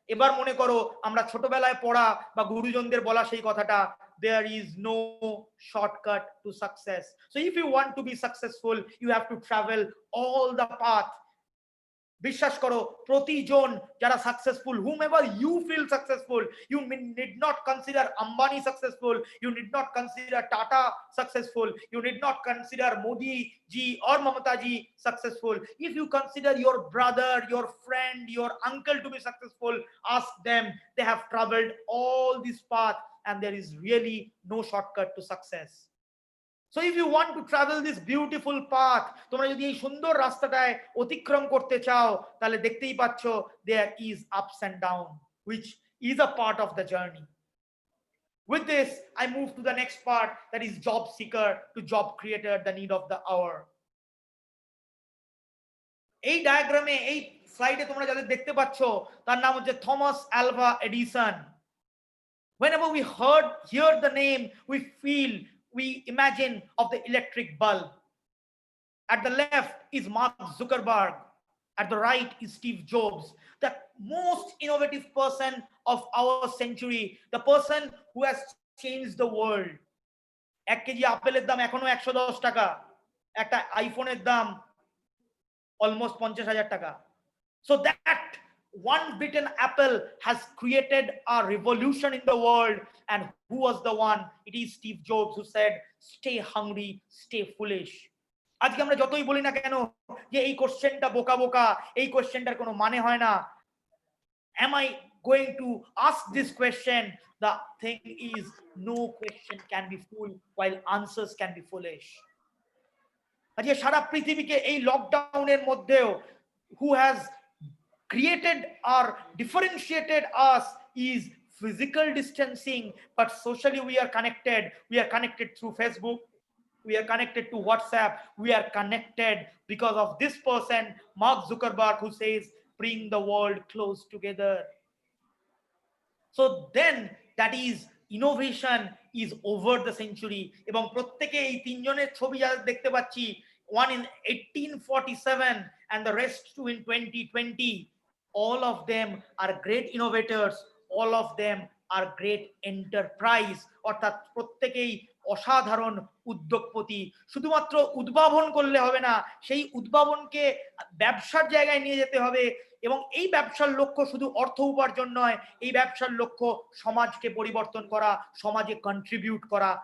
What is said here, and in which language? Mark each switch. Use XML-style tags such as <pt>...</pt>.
<bn>এবার মনে করো আমরা ছোটবেলায় পড়া বা গুরুজনদের বলা সেই কথাটা,</bn> <en>there is no shortcut to success. So if you want to be successful, you have to travel all the path.</en> <bn>বিশ্বাস করো প্রতিজন যারা successful,</bn> <en>whomever you feel successful, you need not consider Ambani successful, you need not consider Tata successful, you need not consider Modi ji or Mamata ji successful. If you consider your brother, your friend, your uncle to be successful, ask them. They have traveled all this path and there is really no shortcut to success. So if you want to travel this beautiful path,</en> <bn>তোমরা যদি এই সুন্দর রাস্তাটায় অতিক্রম করতে চাও, তাহলে দেখতেই পাচ্ছ</bn> <en>there is ups and down, which is a part of the journey. With this, I move to the next part, that is job seeker to job creator, the need of the hour.</en> <bn>এই ডায়াগ্রামে, এই স্লাইডে তোমরা যাদের দেখতে পাচ্ছ, তার নাম হচ্ছে Thomas Alva Edison.</bn> <en>Whenever we hear the name, we imagine of the electric bulb. At the left is Mark Zuckerberg. At the right is Steve Jobs, the most innovative person of our century, the person who has changed the world.</en> <bn>1 KG আপেলের দাম এখনো 110 টাকা, একটা আইফোনের দাম almost 50,000 টাকা.</bn> <en>So that one bitten apple has created a revolution in the world. And who was the one? It is Steve Jobs who said, stay hungry, stay foolish.</en> <bn>আজকে আমরা যতই বলি না কেন যে এই কোশ্চেনটা বোকা বোকা, এই কোশ্চেনটার কোনো মানে হয় না,</bn> <en>am I going to ask this question? The thing is, no question can be fool while answers can be foolish.</en> <bn>আজকে সারা পৃথিবীকে এই লকডাউনের মধ্যেও</bn> <en>who has created or differentiated us is physical distancing, but socially we are connected. We are connected through Facebook, we are connected to WhatsApp, we are connected because of this person, Mark Zuckerberg, who says bring the world close together. So then that is innovation is over the century.</en> <bn>এবং প্রত্যেকে এই তিনজনের ছবি যা দেখতে পাচ্ছি,</bn> <en>one in 1847 and the rest two in 2020, all of them are great innovators, all of them are great enterprise.</en> <bn>অর্থাৎ প্রত্যেকেই অসাধারণ উদ্যোগপতি। শুধুমাত্র উদ্ভাবন করলে হবে না, সেই উদ্ভাবনকে ব্যবসার জায়গায় নিয়ে যেতে হবে। এবং এই ব্যবসার লক্ষ্য শুধু অর্থ উপার্জন নয়, এই ব্যবসার লক্ষ্য সমাজকে পরিবর্তন করা, সমাজে কন্ট্রিবিউট করা।</bn>